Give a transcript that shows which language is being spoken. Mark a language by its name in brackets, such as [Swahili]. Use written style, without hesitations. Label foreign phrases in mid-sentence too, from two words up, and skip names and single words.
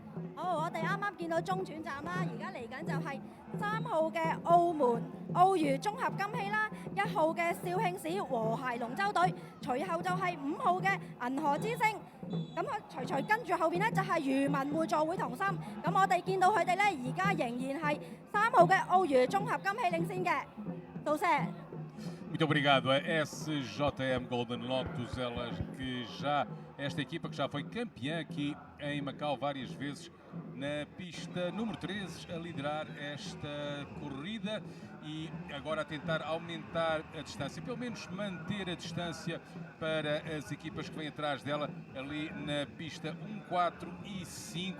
[Cantonese] 好，我哋啱啱見到中轉站啦，而家嚟緊就係3號嘅澳門澳娛綜合金禧啦，1號嘅肇慶市和諧龍舟隊，隨後就係5號嘅銀河之星，咁佢隨跟住後邊呢，就係漁民互助會同心，咁我哋見到佢哋呢，而家仍然係3號嘅澳娛綜合金禧領先嘅，到謝。 [Portuguese] Muito obrigado a SJM Golden Lotus, esta equipa que já foi campeã aqui em Macau várias vezes, na pista número 13, a liderar esta corrida e agora a tentar aumentar a distância, pelo menos manter a distância para as equipas que vêm atrás dela, ali na pista 1, 4 e 5.